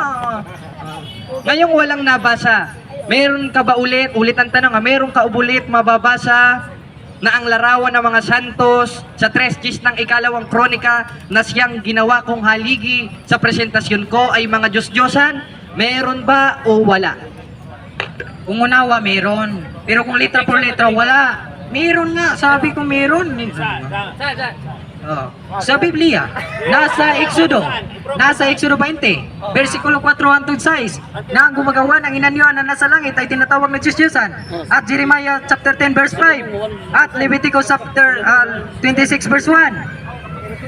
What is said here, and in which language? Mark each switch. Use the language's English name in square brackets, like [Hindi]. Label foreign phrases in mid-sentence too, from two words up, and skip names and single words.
[Filipino] Ngayong walang nabasa, meron ka ba ulit ang tanong, meron ka ulit mababasa na ang larawan ng mga santos sa 3 ng ikalawang kronika na siyang ginawa kong haligi sa presentasyon ko ay mga Diyos-Diyosan? Meron ba o wala? Kung unawa, meron. Pero kung [Spanish] letra por letra, [Filipino] wala. Meron nga. Sabi ko meron. Sa Biblia, nasa Exodo 20, versikulo 4 hangtod 6, na ang gumagawa ng inanyuan na nasa langit ay tinatawag na Diyos-Diyosan. At Jeremiah chapter 10 verse 5, at Leviticus chapter 26 verse 1.